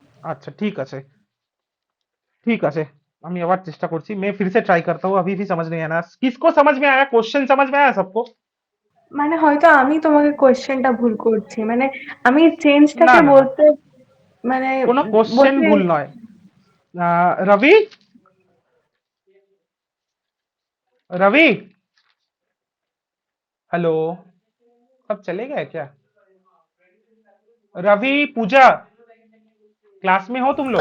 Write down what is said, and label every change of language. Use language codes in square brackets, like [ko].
[bn] আচ্ছা ঠিক আছে, আমি আবার চেষ্টা করছি, [hi] मैं फिर से ट्राई करता हूँ। अभी भी समझ नहीं आया। किसको समझ में आया? क्वेश्चन समझ में आया सबको? [bn] মানে হয়তো আমি তোমাকে কোয়েশ্চেনটা ভুল করছি, মানে আমি না চেঞ্জটাকে না না, বলতে মানে কোনো কোশ্চেন বলতে ভুল নয়। [hi] रवि, रवि, हेलो, सब चले गए क्या? रवि, पूजा, क्लास में हो तुम लोग?